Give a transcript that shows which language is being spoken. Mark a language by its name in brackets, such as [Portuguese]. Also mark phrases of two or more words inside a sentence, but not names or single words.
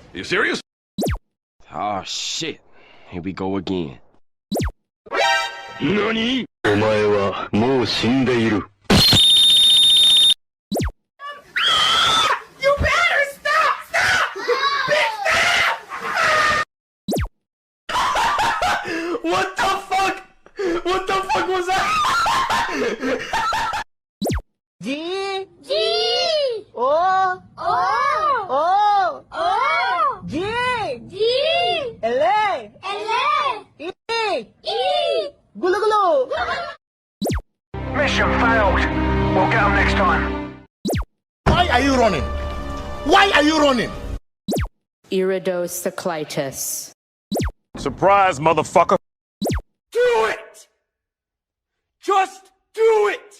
[English] serious? Oh shit. Here we go again. NANI? [Japanese] お前はもう死んでいる。 [English] You better stop! Stop! Stop! What the fuck? What the fuck was that? G G O O O O G G L L E E Gulu gulu. Mission failed. We'll get them next time. Why are you running? Why are you running? Iridocyclitis. Surprise, motherfucker. Do it! Just do it!